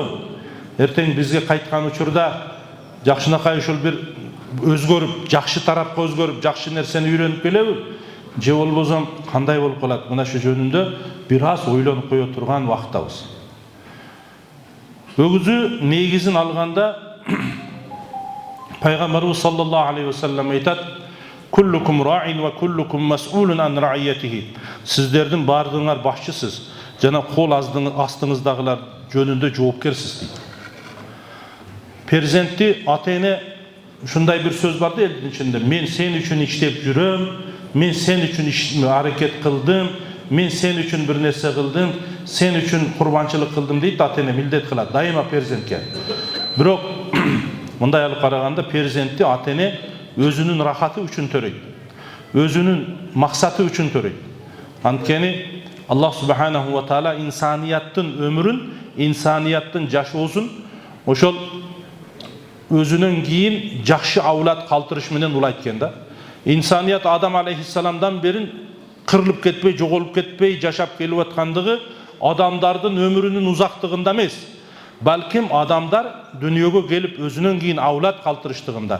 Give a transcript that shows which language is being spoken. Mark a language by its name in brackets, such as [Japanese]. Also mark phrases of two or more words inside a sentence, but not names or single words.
[Kyrgyz] Эртең бизге кайткан учурда жакшынакай ушул бир өзгөрүп, жакшы тарапка өзгөрүп, жакшы нерсени үйрөнүп келеби? Же болбосо кандай болуп калат? Мына шу жөнүндө бир аз ойлонуп кое турган вактыбыз. Өгүзү негизин алганда Пайгамбарыбыз [Arabic] صلى الله عليه وسلم [Kyrgyz] айтат: [Arabic] "كلكم راع وكلكم مسؤول عن رعيته." [Kyrgyz] Сиздердин бардыгыңар башчысыз, жана кол астыңыздагылар жөнүндө жоопкерсиз дейт. Перзентти ата-эне ушундай бир сөз бар да элдин ичинде: "Мен сен үчүн иштеп жүрөм, мен сен үчүн аракет кылдым, мен сен үчүн бир нерсе кылдым, сен үчүн курбанчылык кылдым" дейт ата-эне, милдет кылат дайыма перзентке. Бирок мындай алып караганда перзентти ата-эне өзүнүн рахаты үчүн төрөйт, өзүнүн максаты үчүн төрөйт. Анткени Аллах [Arabic] سبحانه وتعالى [Kyrgyz] инсанияттын өмүрүн, инсанияттын жашоосун ошол өзүнөн кийин жакшы авлат калтырыш менен улайт экен да. Инсаният Адам алейхиссаламдан берин кырылып кетпей, жоголуп кетпей жашап келип аткандыгы адамдардын өмүрүнүн узактыгында эмес, балким адамдар дүйнөгө келип өзүнөн кийин авлат калтырыштыгында.